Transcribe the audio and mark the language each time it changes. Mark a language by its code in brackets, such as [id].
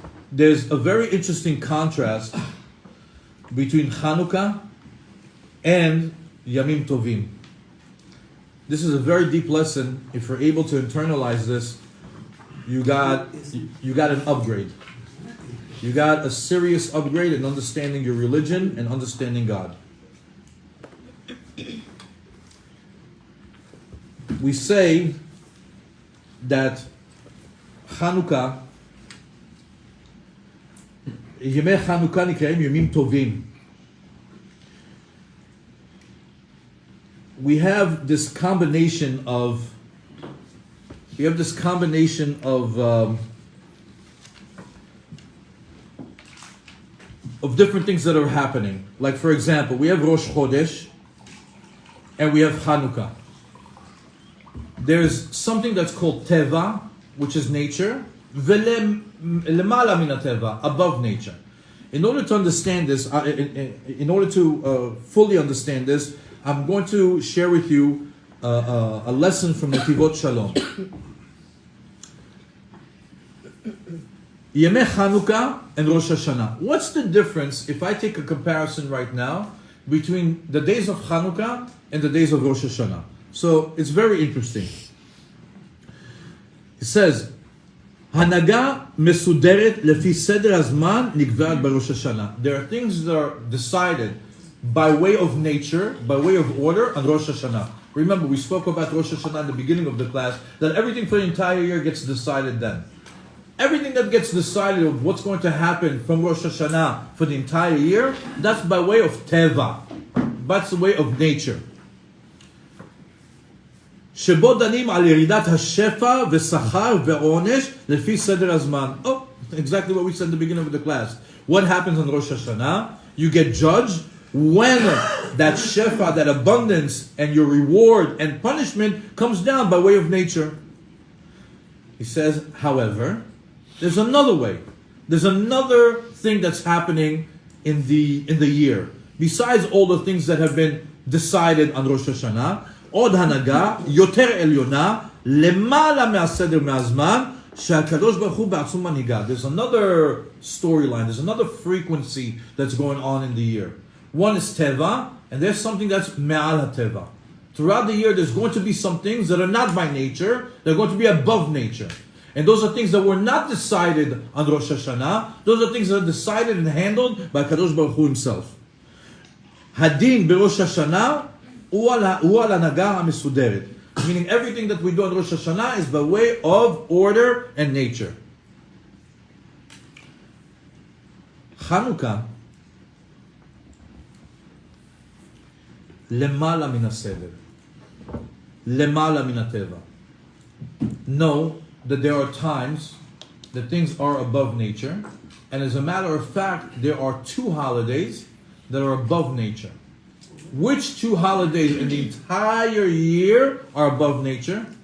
[en] There's a very interesting contrast between Hanukkah and Yamim Tovim. This is a very deep lesson. If you're able to internalize this, you got an upgrade. You got a serious upgrade in understanding your religion and understanding God. We say that Hanukkah, [he] ימי חנוכה נקראים ימים טובים. [en] We have this combination of different things that are happening. Like for example, we have Rosh Chodesh and we have Hanukkah. There's something that's called Teva, which is nature, above nature. In order to understand this, in order to fully understand this, I'm going to share with you a lesson from Netivot Shalom. Yemei Chanukah and Rosh Hashanah. What's the difference, if I take a comparison right now, between the days of Chanukah and the days of Rosh Hashanah? So it's very interesting. It says, [he] הנהגה מסודרת לפי סדר הזמן נקבעת בראש השנה. [en] There are things that are decided by way of nature, by way of order on Rosh Hashanah. Remember, we spoke about Rosh Hashanah in the beginning of the class, that everything for the entire year gets decided then. Everything that gets decided of what's going to happen from Rosh Hashanah for the entire year, that's by way of Teva. That's the way of nature. [he] שבו דנים על ירידת השפע ושכר ועונש לפי סדר הזמן. [en] Oh, exactly what we said at the beginning of the class. What happens on Rosh Hashanah? You get judged when that shefa, that abundance, and your reward and punishment comes down by way of nature. He says, however, there's another way. There's another thing that's happening in the year. Besides all the things that have been decided on Rosh Hashanah, [he] עוד הנהגה יותר עליונה למעלה מהסדר מהזמן שהקדוש ברוך הוא בעצמו מנהיגה. [en] There's another storyline, there's another frequency that's going on in the year. One is Teva, and there's something that's [he] מעל הטבע. [en] Throughout the year, there's going to be some things that are not by nature, they're going to be above nature. And those are things that were not decided on Rosh Hashanah, those are things that are decided and handled by Kadosh Baruch Hu himself. [he] הדין בראש השנה הוא על הנהגה המסודרת. [en] Meaning everything that we do on Rosh Hashanah is by way of order and nature. [he] Chanukah, למעלה מן הסדר. למעלה מן הטבע. [en] Know that there are times that things are above nature, and as a matter of fact, there are 2 holidays that are above nature. Which 2 holidays in the entire year are above nature?